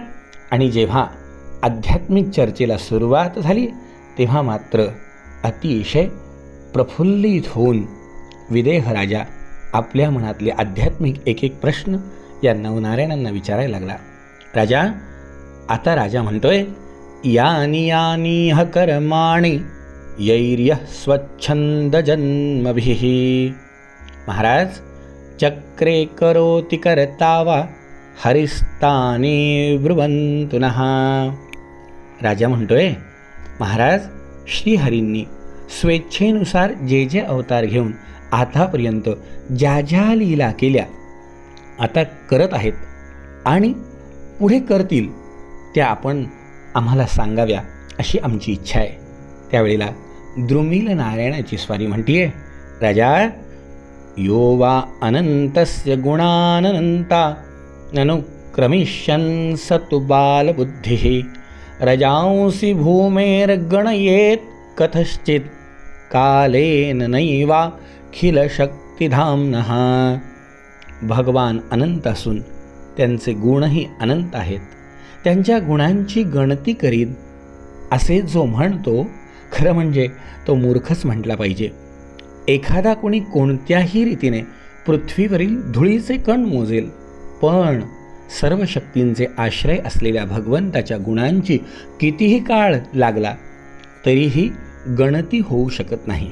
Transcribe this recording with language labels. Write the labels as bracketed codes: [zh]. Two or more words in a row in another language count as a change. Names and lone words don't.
[mr] आणि जेव्हा आध्यात्मिक चर्चेला सुरुवात झाली तेव्हा मात्र अतिशय प्रफुल्लित होऊन विदेह राजा आपल्या मनातले आध्यात्मिक एक एक प्रश्न या नवनारायणांना विचारायला लागला. आता राजा म्हणतोय, [sa] यानी यानी ह कर्माणि यैर्य स्वच्छंद जन्मभिः. महाराज, चक्रे करोति कर्तावा हरिस्तानी ब्रुवन्तु नः. [mr] राजा म्हणतोय, महाराज, श्रीहरींनी स्वेच्छेनुसार जे जे अवतार घेऊन आतापर्यंत ज्या ज्या लीला केल्या, आता करत आहेत आणि पुढे करतील त्या आपण आम्हाला सांगाव्या अशी आमची इच्छा आहे. त्यावेळेला द्रुमिल नारायणाची स्वारी म्हणतीये, राजा, [sa] यो वा अनंतस्य गुणानंता अनुक्रमिष्यन् स तु बालबुद्धिः रजांसि भूमेर्गणयेत् कथश्चित् कालेन नैवाखिल शक्तिधाम्नः. [mr] भगवान अनंत असून त्यांचे गुणही अनंत आहेत. त्यांच्या गुणांची गणती करीत असे जो म्हणतो, खरं म्हणजे तो मूर्खच म्हटला पाहिजे. एखादा कोणी कोणत्याही रीतीने पृथ्वीवरील धुळीचे कण मोजेल, पण सर्व शक्तींचे आश्रय असलेल्या भगवंताच्या गुणांची कितीही काळ लागला तरीही गणती होऊ शकत नाही.